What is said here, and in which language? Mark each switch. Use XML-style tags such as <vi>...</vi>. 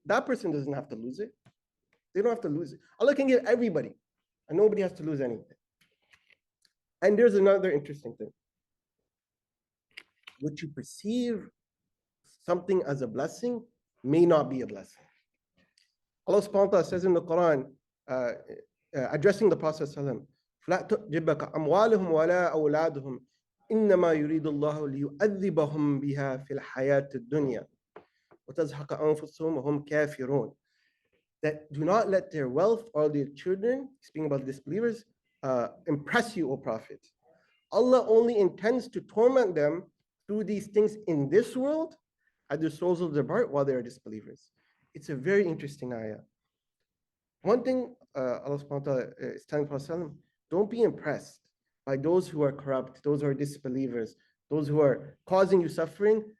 <en>That person doesn't have to lose it. They don't have to lose it. Allah can give everybody, and nobody has to lose anything. And there's another interesting thing. What you perceive something as a blessing may not be a blessing. Allah subhanahu wa ta'ala says in the Quran, addressing the Prophet sallallahu</en> <ar>فلا تعجبك أموالهم ولا أولادهم إنما يريد الله ليؤذبهم بها في الحياة الدنيا وتزهق أنفسهم وهم كافرون.</ar> <en>That do not let their wealth or their children, speaking about disbelievers, impress you, O Prophet. Allah only intends to torment them through these things in this world, as their souls will depart while they are disbelievers. It's a very interesting ayah. One thing Allah subhanahu wa ta'ala is telling Prophet, don't be impressed by those who are corrupt, those who are disbelievers, those who are causing you suffering.</en>